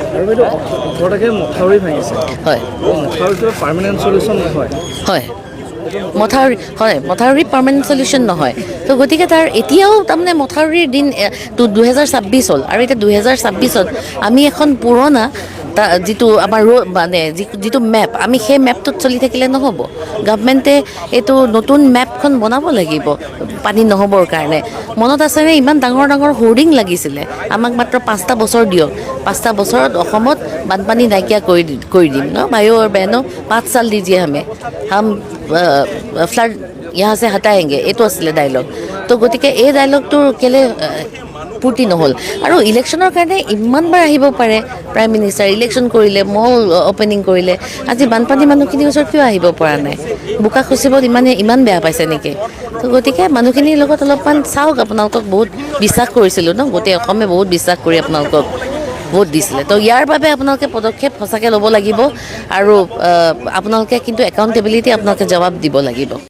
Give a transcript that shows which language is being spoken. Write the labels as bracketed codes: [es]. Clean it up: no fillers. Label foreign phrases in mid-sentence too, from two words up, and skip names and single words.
[as] হয় হয় মথাউৰি [en] permanent solution [as] নহয় তো গতিকে তাৰ এতিয়াও তাৰমানে মথাউৰিৰ দিন 2026 হ'ল আৰু এতিয়া 2026ত আমি এখন পুৰণা যিটো আমাৰ মানে যিটো মেপ আমি সেই মেপটোত চলি থাকিলে নহ'ব গভৰ্ণমেণ্টে এইটো নতুন মেপখন বনাব লাগিব পানী নহ'বৰ কাৰণে মনত আছেনে ইমান ডাঙৰ ডাঙৰ হোৰ্ডিং লাগিছিলে আমাক মাত্ৰ 5টা বছৰ দিয়ক 5টা বছৰত অসমত বানপানী নাইকিয়া কৰি দিম ন ভাইও আৰু বহনো [hi] 5 साल दीजिए हमें हम फ्लड यहाँ से हटाएंगे [as] এইটো আছিলে ডাইলগ তো গতিকে এই ডাইলগটোৰ কেলে পূৰ্তি নহ'ল আৰু ইলেকশ্যনৰ কাৰণে ইমানবাৰ আহিব পাৰে [en] prime minister [as] ইলেকশ্যন কৰিলে [en] mall opening [as] কৰিলে আজি বানপানী মানুহখিনিৰ ওচৰত কিয় আহিব পৰা নাই বোকা খচিবত ইমান বেয়া পাইছে নেকি তো গতিকে মানুহখিনিৰ লগত অলপমান চাওক আপোনালোকক বহুত বিশ্বাস কৰিছিলোঁ ন গোটেই অসমে বহুত বিশ্বাস কৰি আপোনালোকক ভোট দিছিলে তো ইয়াৰ বাবে আপোনালোকে পদক্ষেপ সঁচাকৈ ল'ব লাগিব আৰু আপোনালোকে কিন্তু একাউণ্টেবিলিটি আপোনালোকে জবাব দিব লাগিব